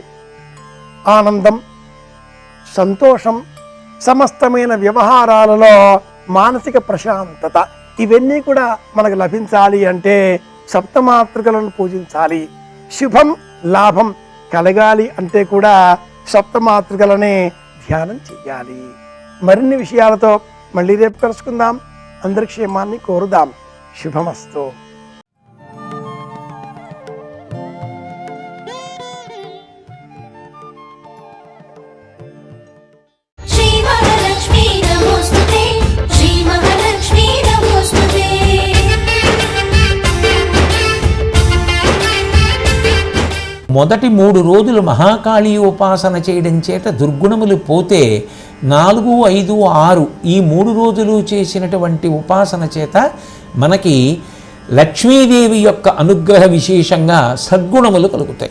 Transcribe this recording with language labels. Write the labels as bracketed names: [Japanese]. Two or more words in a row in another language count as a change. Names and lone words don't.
[Telugu] ఆనందం, సంతోషం, సమస్తమైన వ్యవహారాలలో మానసిక ప్రశాంతత ఇవన్నీ కూడా మనకు లభించాలి అంటే సప్తమాతృకలను పూజించాలి. శుభం లాభం కలగాలి అంటే కూడా సప్తమాతృకలనే ధ్యానం చెయ్యాలి. మరిన్ని విషయాలతో మళ్ళీ రేపు కలుసుకుందాం. అందరి క్షేమాన్ని కోరుదాం. శుభమస్తు. [Sanskrit] श्री महालक्ष्मी नमोस्तुते, श्री महालक्ष्मी नमोस्तुते. [Telugu] మొదటి 3 రోజులు మహాకాళీ ఉపాసన చేయడం చేత దుర్గుణములు పోతే 4, 5, 6 ఈ 3 రోజులు చేసినటువంటి ఉపాసన చేత మనకి లక్ష్మీదేవి యొక్క అనుగ్రహ విశేషంగా సద్గుణములు కలుగుతాయి.